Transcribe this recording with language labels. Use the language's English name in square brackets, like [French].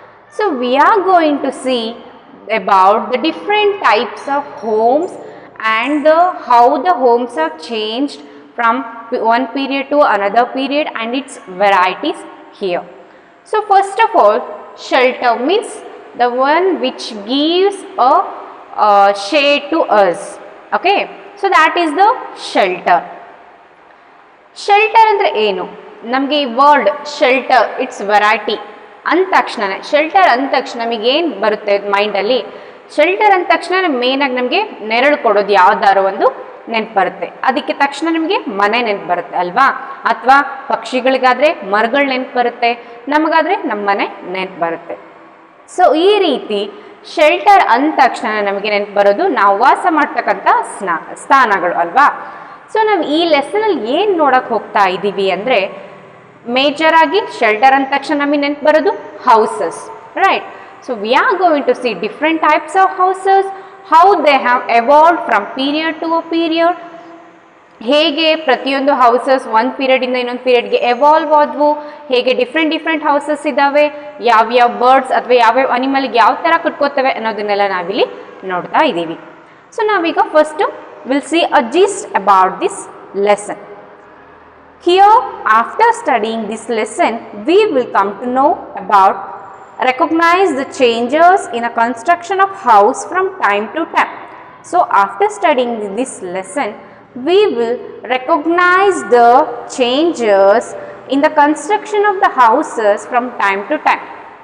[English] So we are going to see about the different types of homes and how the homes have changed from one period to another period and its varieties here. So first of all, shelter means the one which gives a shade to us. Okay, so that is the shelter. [Kannada] Shelter andre enu? Namge ee word shelter, its variety ಅಂದ ತಕ್ಷಣ shelter ಅಂದ ತಕ್ಷಣ ನಮಗೆ ಏನು ಬರುತ್ತೆ ಮೈಂಡಲ್ಲಿ? Shelter ಅಂದ ತಕ್ಷಣ ಮೇನ್ ಆಗಿ ನಮಗೆ ನೆರಳು ಕೊಡೋದು ಯಾವ್ದಾರು ಒಂದು ನೆನಪು ಬರುತ್ತೆ. ಅದಕ್ಕೆ ತಕ್ಷಣ ನಿಮಗೆ ಮನೆ ನೆನಪು ಬರುತ್ತೆ ಅಲ್ವಾ? ಅಥವಾ ಪಕ್ಷಿಗಳಿಗಾದ್ರೆ ಮರಗಳು ನೆನಪು ಬರುತ್ತೆ, ನಮಗಾದ್ರೆ ನಮ್ಮ ಮನೆ ನೆನಪು ಬರುತ್ತೆ. ಸೊ ಈ ರೀತಿ ಶೆಲ್ಟರ್ ಅಂದ ತಕ್ಷಣ ನಮಗೆ ನೆನಪು ಬರೋದು ನಾವು ವಾಸ ಮಾಡ್ತಕ್ಕಂಥ ಸ್ಥಾನಗಳು ಅಲ್ವಾ? ಸೊ ನಾವು ಈ ಲೆಸನಲ್ಲಿ ಏನು ನೋಡಕ್ಕೆ ಹೋಗ್ತಾ ಇದ್ದೀವಿ ಅಂದರೆ, ಮೇಜರ್ ಆಗಿ ಶೆಲ್ಟರ್ ಅಂದ ತಕ್ಷಣ ನಮಗೆ ನೆನಪು ಬರೋದು houses, right? [English] So we are going to see different types of houses, how they have evolved from period to a period. [Kannada] ಹೇಗೆ ಪ್ರತಿಯೊಂದು ಹೌಸಸ್ ಒಂದು ಪೀರಿಯಡಿಂದ ಇನ್ನೊಂದು ಪೀರಿಯಡ್ಗೆ ಎವಾಲ್ವ್ ಆದವು, ಹೇಗೆ ಡಿಫ್ರೆಂಟ್ ಹೌಸಸ್ ಇದ್ದಾವೆ, ಯಾವ್ಯಾವ ಬರ್ಡ್ಸ್ ಅಥವಾ ಯಾವ್ಯಾವ ಅನಿಮಲ್ಗೆ ಯಾವ ಥರ ಕಟ್ಕೋತವೆ ಅನ್ನೋದನ್ನೆಲ್ಲ ನಾವಿಲ್ಲಿ ನೋಡ್ತಾ ಇದ್ದೀವಿ. [English] So ನಾವೀಗ first will see a gist about this lesson. Here, after studying this lesson, we will come to know about recognize the changes in a construction of house from time to time. So, after studying this lesson, we will recognize the changes in the construction of the houses from time to time.